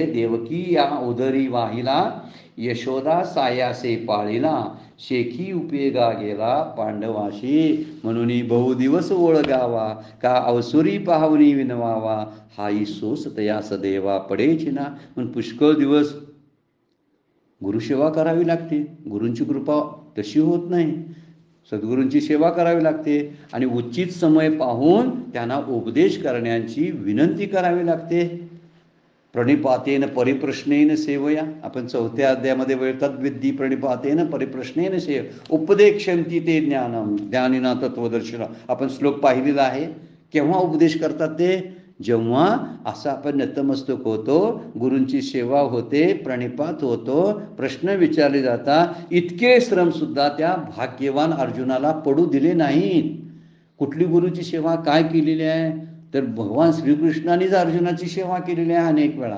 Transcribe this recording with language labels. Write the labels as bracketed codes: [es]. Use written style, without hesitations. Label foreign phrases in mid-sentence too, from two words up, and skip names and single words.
[mr] देवकी या उदरी वाहिला, यशोदा सायासे पाळिला, शेकी उपयोगा गेला पांडवाशी, म्हणून बहुदिवस ओळगावा, का अवसुरी पाहुणी विनवावा, हाई सोस तया सदैवा पडेची ना. म्हणून पुष्कळ दिवस गुरुसेवा करावी लागते. गुरूंची कृपा तशी होत नाही. सद्गुरूंची सेवा करावी लागते आणि उचित समय पाहून त्यांना उपदेश करण्याची विनंती करावी लागते. [sa] प्रणिपातेन परिप्रश्नेन सेवया, [mr] आपण 4थ्या अध्यायामध्ये [sa] तद्विद्धी प्रणिपातेन परिप्रश्नेन सेव उपदेक्षन्ति ते ज्ञानम ज्ञानिना तत्वदर्शन, [mr] आपण श्लोक पाहिलेला आहे. केव्हा उपदेश करतात ते? जेव्हा असं आपण नतमस्तक होतो, गुरूंची सेवा होते, प्रणिपात होतो, प्रश्न विचारले जातात. इतके श्रमसुद्धा त्या भाग्यवान अर्जुनाला पडू दिले नाहीत. कुठली गुरूची सेवा काय केलेली आहे? तर भगवान श्रीकृष्णानेच अर्जुनाची सेवा केलेली आहे अनेक वेळा.